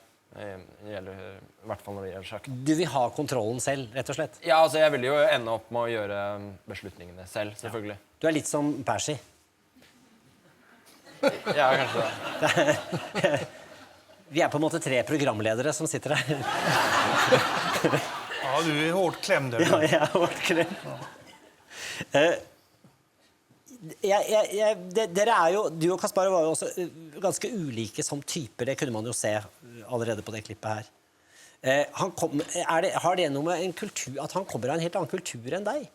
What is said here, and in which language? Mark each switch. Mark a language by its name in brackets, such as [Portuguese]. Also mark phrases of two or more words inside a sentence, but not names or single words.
[Norwegian] Det gjelder, i hvert fall når det gjelder sjakk. Du vil ha kontrollen selv, rett og slett? Ja, altså, jeg vil jo ende opp med å gjøre beslutningene selv, selvfølgelig. Ja. Du er litt som Percy. Ja, kanskje det. Vi er på en måte 3 programledere som sitter her. [Swedish] Ja, du är hårt klämd där. Ja, jag är hårt klämd. [Norwegian] Dere er jo, du og Kasparov var jo også ganske ulike som typer, det kunne man jo se allerede på det klippet her. Har det noe med en kultur, at han kommer av en helt annen kultur enn deg?